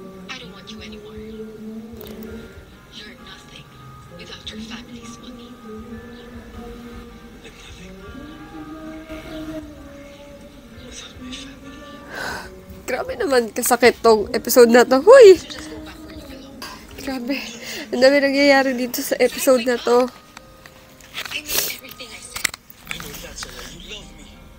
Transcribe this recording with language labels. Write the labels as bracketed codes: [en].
[en] I don't want you anymore. You're nothing without your family's money. I'm nothing. Without my family. [tl] Grabe naman kasakit tong episode na to. Huy! [en] So just go back where you belong. [tl] Grabe. Ang dami nangyayari dito sa episode na to. [en] I mean everything I said. I know that's a lie. You love me.